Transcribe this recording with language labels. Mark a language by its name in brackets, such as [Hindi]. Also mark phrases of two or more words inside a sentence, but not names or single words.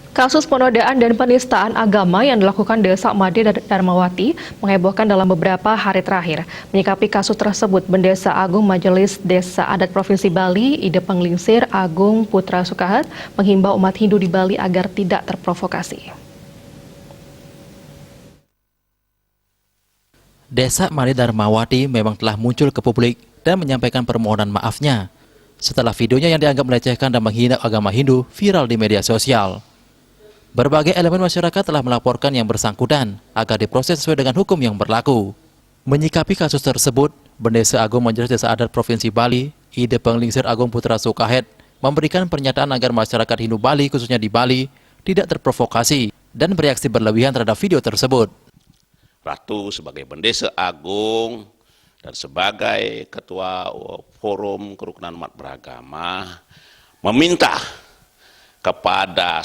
[Indonesian] Kasus penodaan dan penistaan agama yang dilakukan Desa Made Darmawati menghebohkan dalam beberapa hari terakhir. Menyikapi kasus tersebut, Bendesa Agung Majelis Desa Adat Provinsi Bali, Ide Penglingsir Agung Putra Sukahat, menghimbau umat Hindu di Bali agar tidak terprovokasi. Desa Made Darmawati memang telah muncul ke publik dan menyampaikan permohonan maafnya setelah videonya yang dianggap melecehkan dan menghina agama Hindu viral di media sosial. Berbagai elemen masyarakat telah melaporkan yang bersangkutan agar diproses sesuai dengan hukum yang berlaku. Menyikapi kasus tersebut, Bendesa Agung Majelis Desa Adat Provinsi Bali, Ide Penglingsir Agung Putra Sukahat, memberikan pernyataan agar masyarakat Hindu Bali, khususnya di Bali, tidak terprovokasi dan bereaksi berlebihan terhadap video tersebut. Ratu sebagai Bendesa Agung dan sebagai Ketua Forum Kerukunan Umat Beragama meminta kepada